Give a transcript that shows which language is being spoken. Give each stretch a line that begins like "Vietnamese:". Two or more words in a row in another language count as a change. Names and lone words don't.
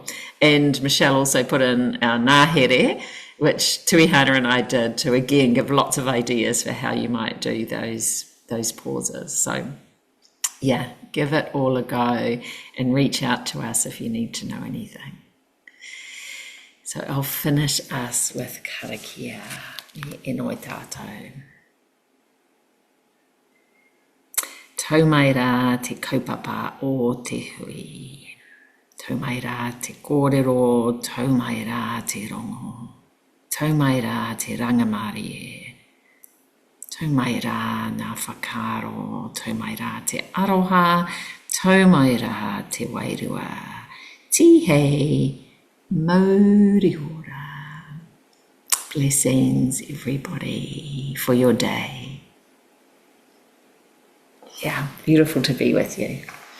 English: And Michelle also put in our nahere, which Tuihana and I did to, again, give lots of ideas for how you might do those pauses. So, give it all a go and reach out to us if you need to know anything. So I'll finish us with karakia,
Māori: e noi tātou. Tau mai rā te kaupapa o te hui. Tau mai rā te kōrero, tau mai rā te rongo. Tau mai rā te rangamari e. Tau mai rā ngā whakaro, tau mai rā te aroha, tau mai rā te wairua. Tihei, mauri ora.
English: Blessings, everybody, for your day. Beautiful to be with you.